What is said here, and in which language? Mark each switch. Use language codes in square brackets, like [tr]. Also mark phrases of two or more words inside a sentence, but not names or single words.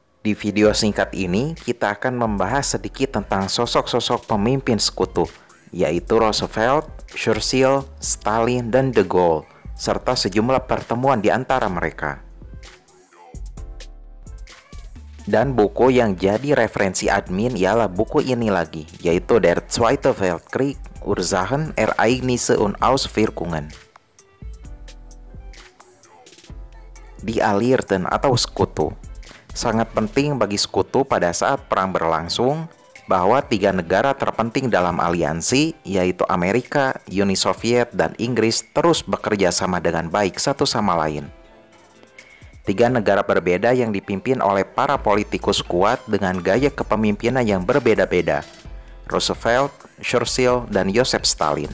[id] Di video singkat ini, kita akan membahas sedikit tentang sosok-sosok pemimpin sekutu, yaitu Roosevelt, Churchill, Stalin, dan De Gaulle, serta sejumlah pertemuan di antara mereka. Dan buku yang jadi referensi admin ialah buku ini lagi, yaitu Der Zweite Weltkrieg, Ursachen, Ereignisse und Auswirkungen. [de] Die Alliierten [id] atau sekutu. Sangat penting bagi sekutu pada saat perang berlangsung bahwa tiga negara terpenting dalam aliansi, yaitu Amerika, Uni Soviet, dan Inggris terus bekerja sama dengan baik satu sama lain. Tiga negara berbeda yang dipimpin oleh para politikus kuat dengan gaya kepemimpinan yang berbeda-beda, Roosevelt, Churchill, dan Joseph Stalin.